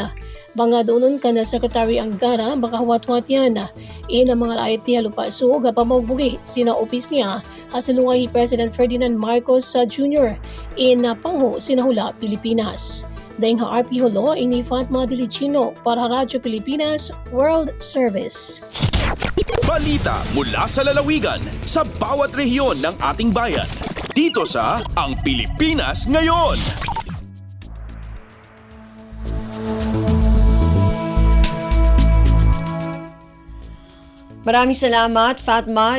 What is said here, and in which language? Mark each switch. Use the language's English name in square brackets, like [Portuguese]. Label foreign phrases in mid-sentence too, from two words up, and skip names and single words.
[Tausug] Banga doon ka na Secretary Angara makahawat-wat yan. Ina mga raayat niya lupasug pamagbugi sina opis niya hasalungay President Ferdinand Marcos Jr. Ina pangho sinahula Pilipinas. Dahil ha RP Hulo ini Fatma Dilicino para Radyo Pilipinas World Service. [Filipino] Balita mula sa lalawigan sa bawat rehiyon ng ating bayan. Dito sa Ang Pilipinas Ngayon. Maraming salamat, Fatma.